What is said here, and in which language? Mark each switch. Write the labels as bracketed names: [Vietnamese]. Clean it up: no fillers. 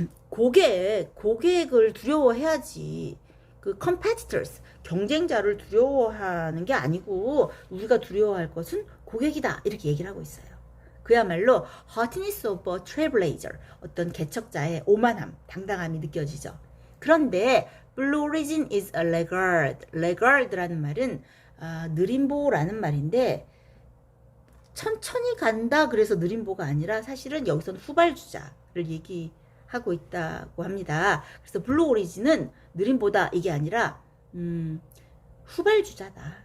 [Korean] 고객을 두려워해야지. 그 competitors, 경쟁자를 두려워하는 게 아니고 우리가 두려워할 것은 고객이다. 이렇게 얘기를 하고 있어요. 그야말로 [English] hotness of a trailblazer, [Korean] 어떤 개척자의 오만함, 당당함이 느껴지죠. 그런데 [English] Blue Origin is a laggard. [Korean] laggard라는 말은 느림보라는 말인데, 천천히 간다 그래서 느림보가 아니라 사실은 여기서는 후발주자를 얘기하고 있다고 합니다. 그래서 블루 오리진은 느림보다 이게 아니라 후발주자다.